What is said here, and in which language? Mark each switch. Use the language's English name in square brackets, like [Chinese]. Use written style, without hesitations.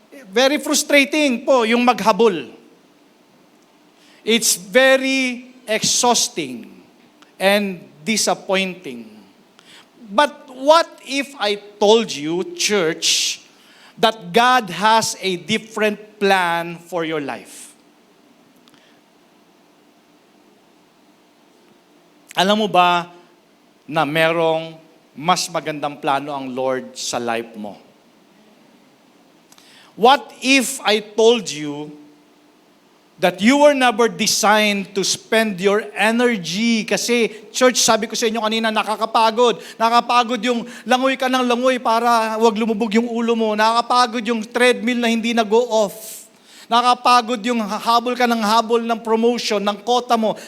[Filipino] Very frustrating po yung maghabol. [English] It's very exhausting and disappointing. But what if I told you, church, that God has a different plan for your life? [Filipino] Alam mo ba na merong mas magandang plano ang Lord sa life mo? [English] What if I told you that you were never designed to spend your energy? [Filipino] Kasi, church, sabi ko sa inyo kanina, nakakapagod. Nakakapagod yung langoy ka ng langoy para wag lumubog yung ulo mo. Nakakapagod yung treadmill na hindi nag-go-off. Nakakapagod yung habol ka ng habol ng promotion, ng quota mo.